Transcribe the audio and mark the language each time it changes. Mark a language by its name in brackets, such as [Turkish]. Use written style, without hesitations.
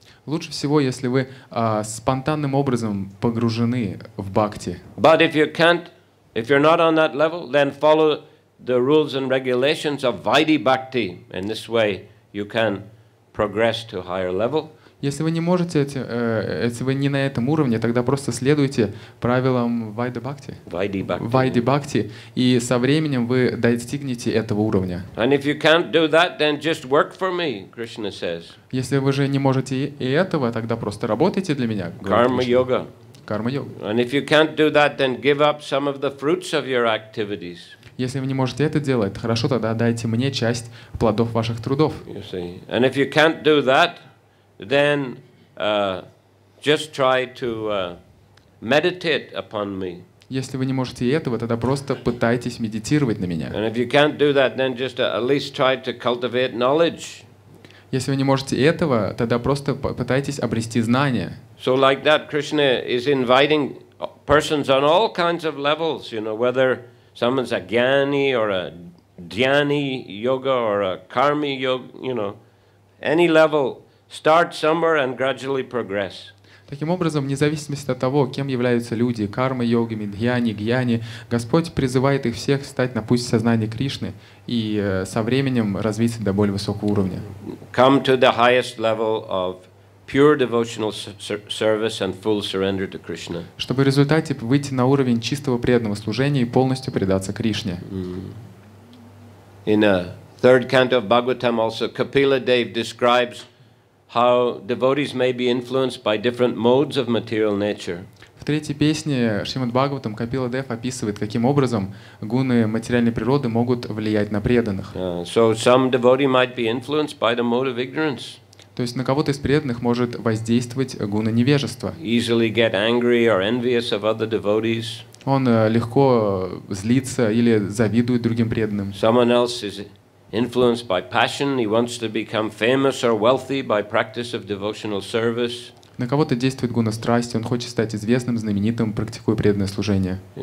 [Russian] Лучше всего, если вы спонтанным образом погружены в бхакти. [English] But if you're not on that level, then follow the rules and regulations of Vaidhi Bhakti. In this way, you can progress to a higher level. [Russian] Если вы не можете, если вы не на этом уровне, тогда просто следуйте правилам Вайди Бхакти. Вайди Бхакти, и со временем вы достигнете этого уровня. [English] And if you can't do that, then just work for me, Krishna says. [Russian] Если вы же не можете и этого, тогда просто работайте для меня. [English] Karma yoga. [Russian] Карма йога. [English] And if you can't do that, then give up some of the fruits of your activities. [Russian] Если вы не можете это делать, хорошо, тогда дайте мне часть плодов ваших трудов. [English] You see. And if you can't do that, then just try to meditate upon me. [Russian] Если вы не можете и этого, тогда просто пытайтесь медитировать на меня. [English] And if you can't do that, then just at least try to cultivate knowledge. [Russian] Если вы не можете и этого, тогда просто пытайтесь обрести знания. [English] So like that, Krishna is inviting persons on all kinds of levels, you know, whether someone's a jnani or a dhyani yoga or a karmi yoga, you know, any level. Start somewhere and gradually progress. [Russian] Таким образом, вне зависимости от того, кем являются люди, кармой-йогами, дхьяни, гьяни, Господь призывает их всех встать на путь сознания Кришны и со временем развиться до более высокого уровня. [English] Come to the highest level of pure devotional service and full surrender to Krishna. [Russian] Чтобы в результате выйти на уровень чистого преданного служения и полностью предаться Кришне. [English] In a third canto of Bhagavatam also, Kapila Dev describes how devotees may be influenced by different modes of material nature. [Russian] В третьей песне Шримад Бхагаватам Капила Дев описывает, каким образом гуны материальной природы могут влиять на преданных. [English] So some devotee might be influenced by the mode of ignorance. [Russian] То есть на кого-то из преданных может воздействовать гуна невежества. [English] Easily get angry or envious of other devotees. [Russian] Он легко злится или завидует другим преданным. [English] Someone else is influenced by passion. He wants to become famous or wealthy by practice of devotional service. [Russian] На кого-то действует гуна страсти, он хочет стать известным, знаменитым, практикуя преданное служение.